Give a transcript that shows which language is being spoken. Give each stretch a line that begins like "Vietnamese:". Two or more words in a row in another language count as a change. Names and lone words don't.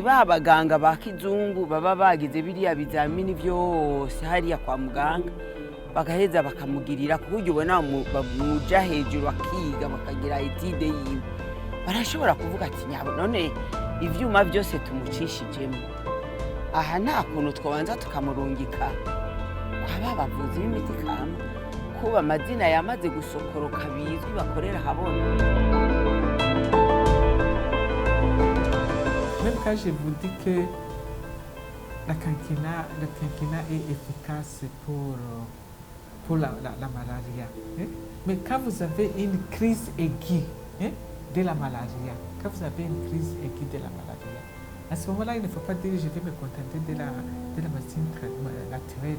Rundi: babaganga ba kizungu baba bagize biriya bizamini byose hariya kwa muganga bagaheza bakamugirira kuburyo ubona bamuja hejuru akiga bakagira etide yiwe barashobora kuvuga ati nyabo none ivyuma byose tumucishijemo aha nta kuntu twabanza tukamurungika aba bavuzi b'imiti kama kuba amazina yamaze gusokoroka bizwi bakorera habona.
French: Même quand je vous dis que le quinquennat est efficace pour la malaria, hein? Mais quand vous avez une crise aiguë, hein, de la malaria, quand vous avez une crise aiguë de la malaria, À ce moment-là, il ne faut pas dire je vais me contenter de la médecine naturelle.